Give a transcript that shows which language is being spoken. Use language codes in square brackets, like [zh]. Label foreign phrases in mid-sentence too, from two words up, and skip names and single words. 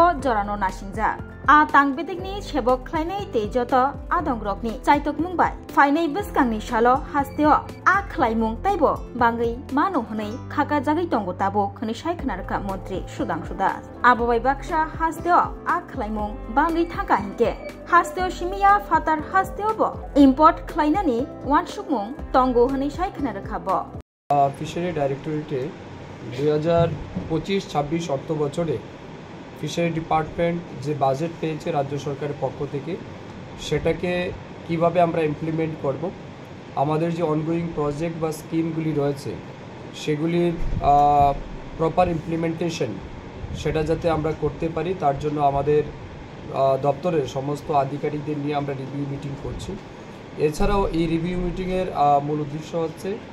[trp] jorano nasingja a tangbedikni sebok khlainai tejoto adongrokni chaitok mungbai fainai beskangni salo hasteo a khlaimung taibo bangai mano hnei khaka jagai tongo tabo khani saikna rakha montri Sudhanshu Das abobai baksa hasteo a khlaimung bangai thaka hinke hasteo simia fatar hasteo bo import khlainani wansukmung tongo hni saikna rakha bo [en] fishery directorate [bn] 2025-26 অর্থ বছরে [en] fishery department [bn] যে বাজেট পেয়েছে রাজ্য সরকারের পক্ষ থেকে সেটাকে কিভাবে আমরা ইমপ্লিমেন্ট করব আমাদের যে [en] ongoing project [bn] বা স্কিমগুলি রয়েছে সেগুলির [en] proper implementation [bn] সেটা যাতে আমরা করতে পারি তার জন্য আমাদের দপ্তরের সমস্ত আধিকারিকদের নিয়ে আমরা [en] review meeting [bn] করছি এছাড়াও এই [en] review meeting [bn] মূল উদ্দেশ্য হচ্ছে